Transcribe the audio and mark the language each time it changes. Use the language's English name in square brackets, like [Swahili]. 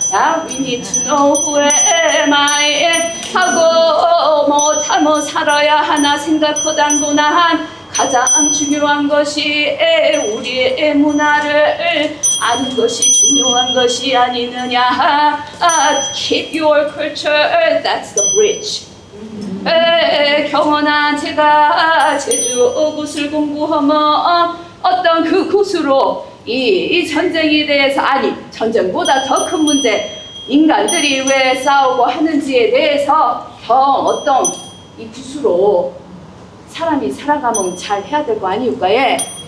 [Korean] 야, we need to know who am I 하고 뭐 살아야 하나 생각허당도난 가장 중요한 것이 우리의 문화를 아는 것이 중요한 것이 아니느냐. [English] Keep your culture, that's the bridge. [Korean] 경원아 제가 제주 굿을 공부하면 어떤 그 굿으로 이 전쟁에 대해서 아니 전쟁보다 더 큰 문제 인간들이 왜 싸우고 하는지에 대해서 더 어떤 이 굿으로 사람이 살아가면 잘 해야 될 거 아니올까요?